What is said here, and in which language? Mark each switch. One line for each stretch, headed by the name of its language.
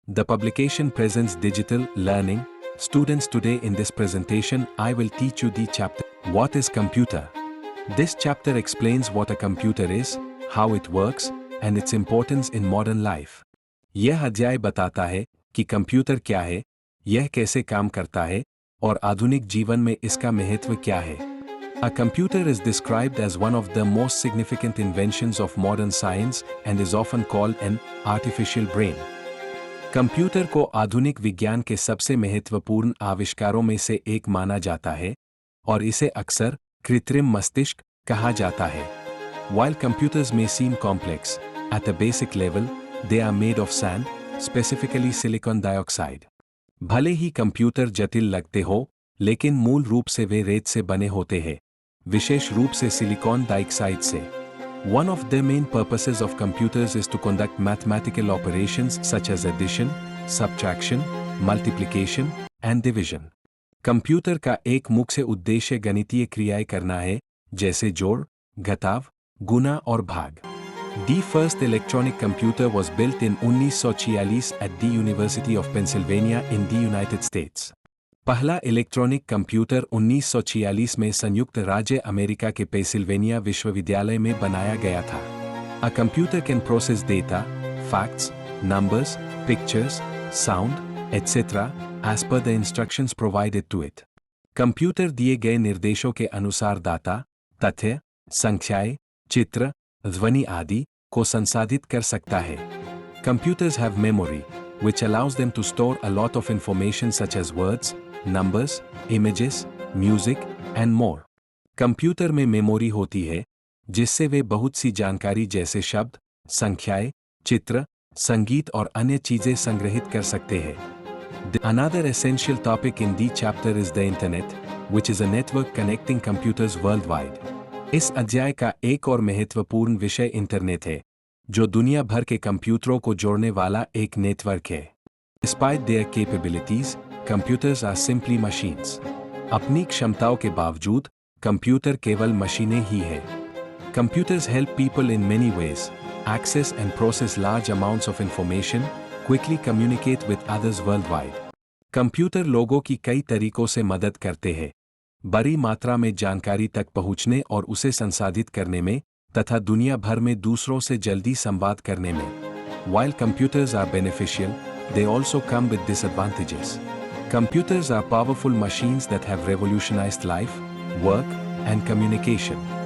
English: The publication presents digital learning. Students, today in this presentation, I will teach you the chapter, What is Computer? This chapter explains what a computer is, how it works, and its importance in modern life.
Hindi: यह अध्याय बताता है कि computer क्या है, यह कैसे काम करता है, और आधुनिक जीवन में इसका महत्व क्या है.
English: A computer is described as one of the most significant inventions of modern science and is often called an artificial brain.
Hindi: Computer को आधुनिक विज्ञान के सबसे महत्वपूर्ण आविष्कारों में से एक माना जाता है और इसे अक्सर कृत्रिम मस्तिष्क कहा जाता है.
English: While computers may seem complex, at a basic level, they are made of sand, specifically silicon dioxide.
Hindi: भले ही कंप्यूटर जटिल लगते हो, लेकिन मूल रूप से वे रेत से बने होते हैं, विशेष रूप से सिलिकॉन डाइऑक्साइड से.
English: One of the main purposes of computers is to conduct mathematical operations such as addition, subtraction, multiplication, and division.
Hindi: Computer का एक मुख्य उद्देश्य गणितीय क्रियाएं करना है, जैसे जोड़, घटाव, गुणा और भाग.
English: The first electronic computer was built in 1946 at the University of Pennsylvania in the United States.
Hindi: पहला इलेक्ट्रॉनिक कंप्यूटर 1946 में संयुक्त राज्य अमेरिका के पेंसिल्वेनिया विश्वविद्यालय में बनाया गया था.
English: A computer can process data, facts, numbers, pictures, sound, etc. as per the instructions provided to it.
Hindi: Computer दिए गए निर्देशों के अनुसार डाटा, तथ्य, संख्याएं, चित्र, ध्वनि आदि को संसाधित कर सकता है.
English: Computers have memory, which allows them to store a lot of information such as words, numbers, images, music, and more.
Hindi: Computer में मेमोरी होती है, जिससे वे बहुत सी जानकारी जैसे शब्द, संख्याएं, चित्र, संगीत और अन्य चीजें संग्रहित कर सकते हैं.
English: Another essential topic in the chapter is the Internet, which is a network connecting computers worldwide.
Hindi: इस अध्याय का एक और महत्वपूर्ण विषय इंटरनेट है, जो दुनिया भर के कंप्यूटरों को जोड़ने वाला एक नेटवर्क है.
English: Despite their capabilities, computers are simply machines.
Hindi: अपनी क्षमताओं के बावजूद, कंप्यूटर केवल मशीनें ही हैं.
English: Computers help people in many ways, access and process large amounts of information, quickly communicate with others worldwide.
Hindi: Computer लोगों की कई तरीकों से मदद करते हैं, बड़ी मात्रा में जानकारी तक पहुंचने और उसे संसाधित करने में, तथा दुनिया भर में दूसरों से जल्दी संवाद करने में.
English: While computers are beneficial, they also come with disadvantages. Computers are powerful machines that have revolutionized life, work, and communication.